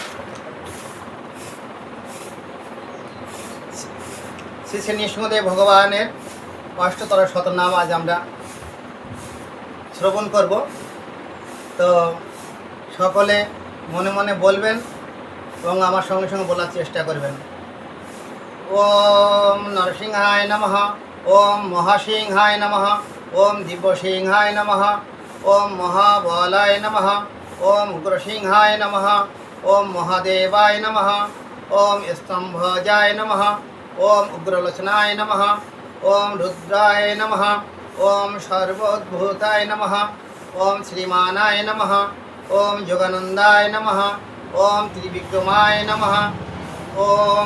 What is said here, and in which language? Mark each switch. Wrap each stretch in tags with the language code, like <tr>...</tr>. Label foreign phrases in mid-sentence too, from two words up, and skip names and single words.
<bn>শ্রী শ্রী নৃসিংহদেব ভগবানের অষ্টতর শতনাম আজ আমরা শ্রবণ করব। তো সকলে মনে মনে বলবেন এবং আমার সঙ্গে সঙ্গে বলার চেষ্টা করবেন।</bn> <sa>ওম নরসিংহায় নমঃ, ওম মহাসিংহায় নমঃ, ওম দিব্যসিংহায় নমঃ, ওম মহাবলায় নমঃ, ওম উগ্রসিংহায় নমঃ, ওম মহাদেবায় নমঃ, ওম স্তম্ভজায় নমঃ, ওম উগ্রলোচনায় নমঃ, ওম রুদ্রায় নমঃ, ওম সর্বোদ্ভূতায় নমঃ, ওম শ্রীমানায় নমঃ, ওম যোগানন্দায় নমঃ, ওম ত্রিবিক্রমায় নমঃ, ওম</sa>